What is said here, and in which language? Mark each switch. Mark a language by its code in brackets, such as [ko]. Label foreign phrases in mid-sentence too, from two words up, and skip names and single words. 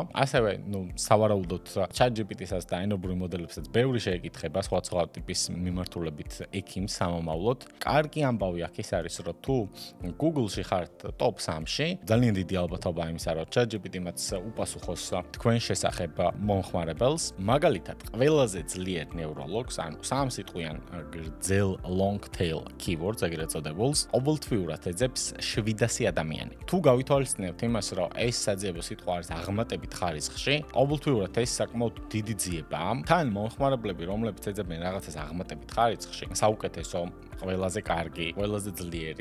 [ka] ასევე, სავარაუდოდ ChatGPT-საც და ენობრივ მოდელებსაც ბევრი შეეკითხება სხვა ტიპის მიმართულებით ექიმს სამომავლოდ. კარგი ამბავი აქ ის არის, რომ თუ Google-ში ხართ top 3-ში, ძალიან დიდი ალბათობა იმისა, რომ ChatGPT-მაც უპასუხოს თქვენ შესახებ მომხმარებელს. მაგალითად, ყველაზე ძლიერ ნევროლოგს, ანუ 3 სიტყვიან გრძელ [en] long tail keywords [ka] ეგრეთ წოდებულს, ყოველთვიურად ეძებს 700 ადამიანი. თუ გავითვალისწინებთ იმას, რომ ეს საძიებო სიტყვა არის აღმატებით ხარისხში, ყოველთვიურად ეს საკმაოდ დიდი ძიებაა. თან მომხმარებლები, რომლებიც ეძებენ რაღაცას აღმატებით ხარისხში, საუკეთესო, ყველაზე კარგი, ყველაზე ძლიერი.